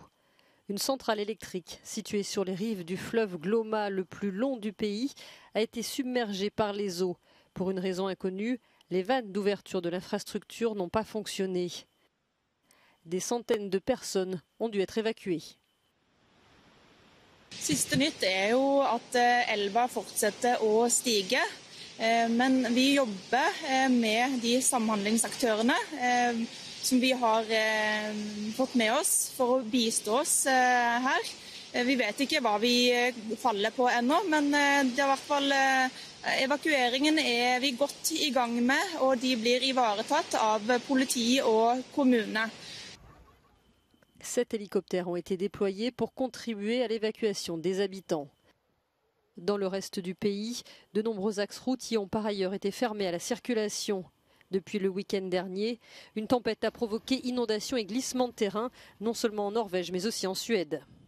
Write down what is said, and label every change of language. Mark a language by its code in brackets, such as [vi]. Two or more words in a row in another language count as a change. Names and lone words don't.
[fr] Une centrale électrique située sur les rives du fleuve Glomma, le plus long du pays, a été submergée par les eaux. Pour une raison inconnue, les vannes d'ouverture de l'infrastructure n'ont pas fonctionné. Des centaines de personnes ont dû être évacuées. [no] Siste nytt jo at elva fortsetter å stige, men vi jobber med de samhandlingsaktørene som vi har fått med oss for å bistå oss her. Vi vet ikke hva vi faller på ennå, men det er i hvert fall evakueringen er vi godt i gang med, og de blir ivaretatt av politi og kommune. [fr] 7 hélicoptères ont été déployés pour contribuer à l'évacuation des habitants. Dans le reste du pays, de nombreux axes routiers ont par ailleurs été fermés à la circulation. Depuis le week-end dernier, une tempête a provoqué inondations et glissements de terrain, non seulement en Norvège mais aussi en Suède.